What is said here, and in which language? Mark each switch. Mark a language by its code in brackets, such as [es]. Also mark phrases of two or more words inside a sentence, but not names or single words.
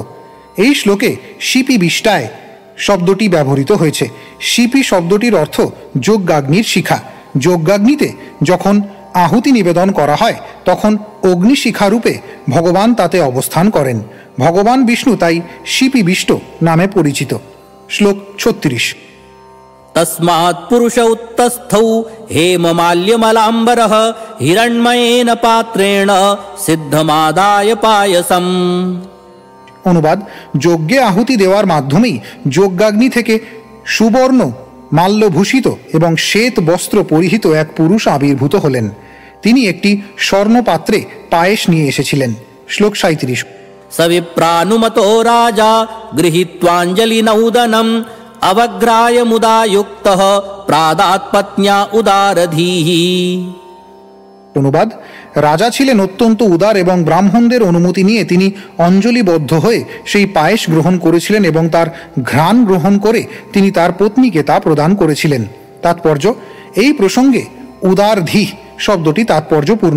[bn] এই শ্লোকে শিপি বিষ্টায় শব্দটি ব্যবহৃত হয়েছে। শিপি শব্দটির অর্থ যজ্ঞাগ্নির শিখা। যজ্ঞাগ্নিতে যখন আহুতি নিবেদন করা হয় তখন অগ্নিশিখা রূপে ভগবান তাতে অবস্থান করেন। ভগবান বিষ্ণু তাই শিপি বিষ্ট নামে পরিচিত। শ্লোক 36। [sa] तस्मात् पुरुष उत्तस्थौ हेममाल्यमलाम्बरः हिरण्मयेन पात्रेण सिद्धमादाय पायसम्। [bn] অনুবাদ: যজ্ঞে আহুতি দেওয়ার মাধ্যমেই যজ্ঞাগ্নি থেকে সুবর্ণ মাল্যভূষিত এবং শ্বেত বস্ত্র পরিহিত এক পুরুষ আবির্ভূত হলেন। তিনি একটি স্বর্ণ পাত্রে পায়েস নিয়ে এসেছিলেন। শ্লোক 37। [sa] सविप्रानुमतो राजा गृहीत्वाञ्जलिनौदनम् अवग्राय मुदा युक्तः प्रादात्पत्न्या उदारधीः। [bn] অনুবাদ: রাজা ছিলেন অত্যন্ত উদার এবং ব্রাহ্মণদের অনুমতি নিয়ে তিনি অঞ্জলিবদ্ধ হয়ে সেই পায়েস গ্রহণ করেছিলেন এবং তার ঘ্রাণ গ্রহণ করে তিনি তার পত্নীকে তা প্রদান করেছিলেন। তাৎপর্য, এই প্রসঙ্গে উদারধী শব্দটি তাৎপর্যপূর্ণ।